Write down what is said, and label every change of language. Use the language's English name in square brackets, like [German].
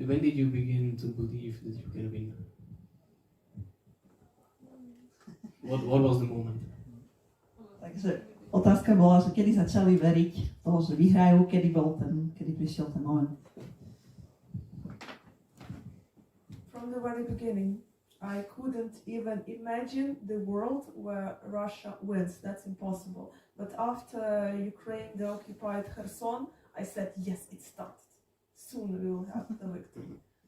[English] When did you begin to believe that you can win? What was the moment? [Slovak] Takže otázka bola, že kedy začali veriť toho, že vyhrajú, kedy prišiel ten moment. [English] From the very beginning, I couldn't even imagine the world where Russia wins. That's impossible. But after Ukraine occupied Kherson, I said, yes, it started. Soon we will have the victory.